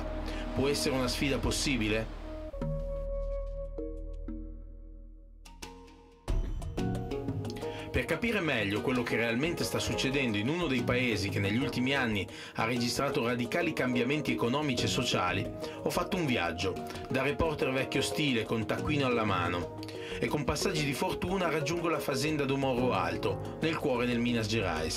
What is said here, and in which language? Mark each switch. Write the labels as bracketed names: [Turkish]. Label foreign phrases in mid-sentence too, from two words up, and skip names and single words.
[Italian] Può essere una sfida possibile? Per capire meglio quello che realmente sta succedendo in uno dei paesi che negli ultimi anni ha registrato radicali cambiamenti economici e sociali, ho fatto un viaggio, da reporter vecchio stile con taccuino alla mano, e con passaggi di fortuna raggiungo la fazenda do Morro Alto, nel cuore del Minas Gerais.